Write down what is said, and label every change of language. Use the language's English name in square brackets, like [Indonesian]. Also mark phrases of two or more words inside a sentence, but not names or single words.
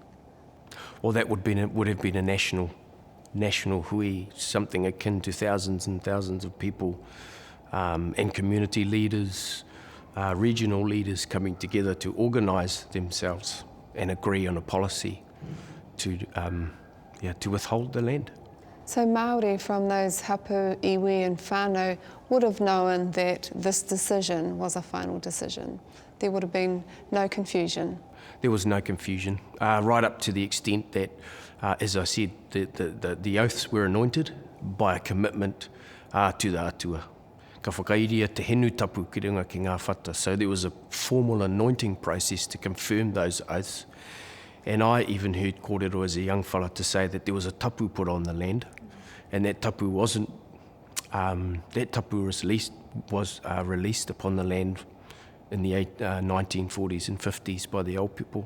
[English] Well, that would have been a national hui, something akin to thousands and thousands of people and community leaders, regional leaders coming together to organise themselves and agree on a policy to withhold the land. So Māori from those hapu, iwi and whānau would have known that this decision was a final decision. There would have been no confusion. There was no confusion, right up to the extent that, as I said, the oaths were anointed by a commitment to the atua. [Māori] Ka whakairia te henu tapu ki runga ki ngā whata. [English] So there was a formal anointing process to confirm those oaths. And I even heard kōrero as a young fella to say that there was a tapu put on the land, and that tapu wasn't. That tapu was released upon the land in the 1940s and 50s by the old people.